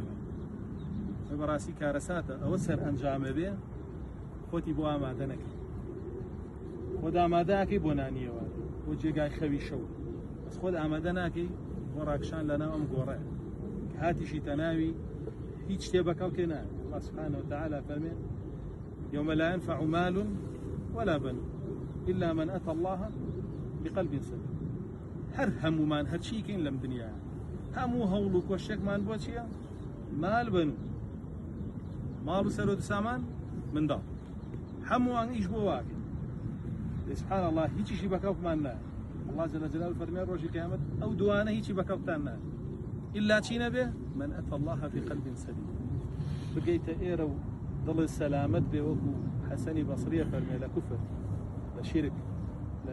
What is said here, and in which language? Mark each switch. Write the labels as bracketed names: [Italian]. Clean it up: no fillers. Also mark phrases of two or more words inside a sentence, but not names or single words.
[Central Kurdish] بەڕاستی کارەساتە ئەوە سەر ئەنجامە بێ خۆتی بۆ ئامادە نەکەی خۆت ئامادەکەی بۆ نانیەوە بۆ جێگای خەوی شەو بەس خۆت ئامادە ناکەی بۆ ڕاکشان لەناو ئەم گۆڕەیە کە هاتیشی تەناوی هیچ شتێ بەکەوتێ نایە [Arabic] الله سبحانه وتعالى [Central Kurdish] فەرمێ [Arabic] يوم لا ينفع مال ولا بنون إلا من أتى الله بقلب سليم [Central Kurdish] هەر هەمومان هەرچیکەین لەم دنیاە هەموو هەوڵ و کۆشتێکمان بۆ چییە؟ [Arabic] مال بنوو [Central Kurdish] ماڵ و سەرۆ سامان منداڵ هەمووان ئیش بۆ واکەین [Arabic] سبحان الله [Central Kurdish] هیچیشی بەکەوتمان نایە [Arabic] الله جل جلاله [Central Kurdish] فەرمێ ڕۆژی قیامەت ئەو دوانە هیچی بەکەوتان نایە ئیلا چی نەبێ [Arabic] من ئەتى الله بقلب سلیم [Central Kurdish] بگەیتە ئێرە و دڵی سەلامەت بێ وەکو حەسەنی بەسریە فەرمێ لە کوفر لە شیرک لە